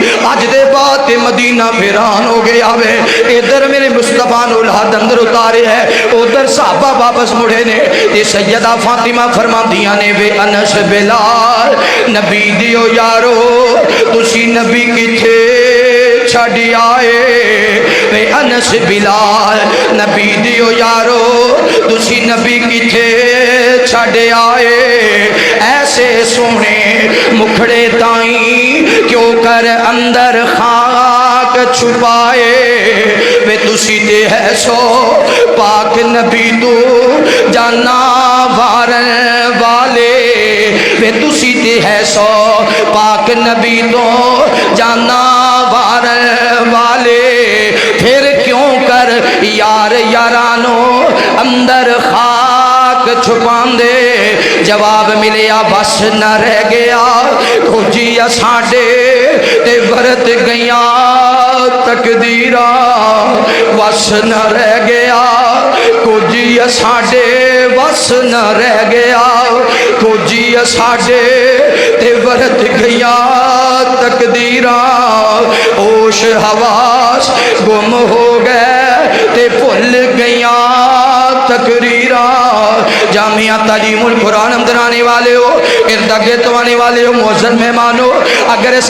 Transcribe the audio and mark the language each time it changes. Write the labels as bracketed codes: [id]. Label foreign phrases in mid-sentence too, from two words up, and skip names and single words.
[pa] اج دے بعد تے مدینہ ویران ہو گیا وے ادھر میرے مصطفیٰ نو لحد اندر اتارے ہے ادھر صحابہ واپس مڑے نے تے سیدہ فاطمہ فرماندیاں نے وے انس بلال نبی دیو یارو تسی نبی کتھے چھڑی آئے وے انس بلال نبی دیو یارو تسی نبی کتھے چھڑے آئے ایسے سونے مکھڑے تائیں کیوں کر اندر خاک چھپائے وے تسی تے ہے سو پاک نبی تو جانا وارن والے وے تسی تے ہے سو پاک نبی تو جانا وارن والے پھر کیوں کر یار یارانو اندر خاک چھپان دے جواب ملیا بس نہ رہ گیا کھوجی ساڈے تے برت گیا تقدیرہ بس نہ رہ گیا کھوجی ساڈے بس نہ رہ گیا کھوجی ساڈے تے برت گیا تقدیرہ ہوش حواس گم ہو گئے تے بھول گیا تقریرہ جامعہ تعلیم القرآن [ur] اندر آنے والے ہو ارد گرد آنے والے ہو معزز مہمانو اگر اس